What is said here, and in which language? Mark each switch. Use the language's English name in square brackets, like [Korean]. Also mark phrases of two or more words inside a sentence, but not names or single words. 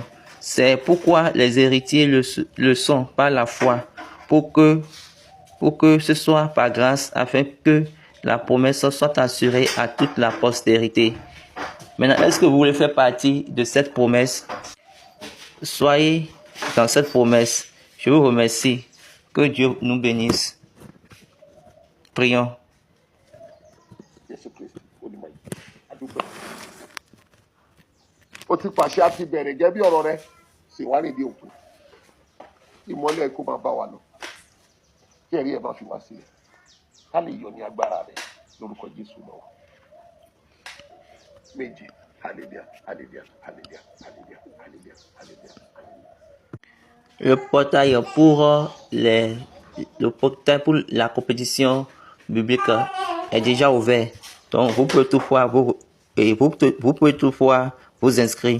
[French] C'est pourquoi les héritiers le sont par la foi, pour que ce soit par grâce, afin que la promesse soit assurée à toute la postérité. Maintenant, est-ce que vous voulez faire partie de cette promesse? Soyez dans cette promesse. Je vous remercie. Que Dieu nous bénisse. Prions. [Yoruba] Ó ti pàṣẹ àti bẹ̀rẹ̀ gẹ́gẹ́ bí ọ̀rọ̀ rẹ sì wá nídìí òkun. Ìmọ́lẹ̀ kó máa bá wa lọ. Kí ẹ̀rí ẹ̀ máa fi wá sílẹ̀. Ká lè yọ ní agbára rẹ̀ lórúkọ Jésù náà. Méje. [French] Alléluia, alléluia, alléluia, alléluia, alléluia, alléluia, alléluia. Le portail pour la compétition biblique est déjà ouvert. Donc vous pouvez toutefois vous inscrire.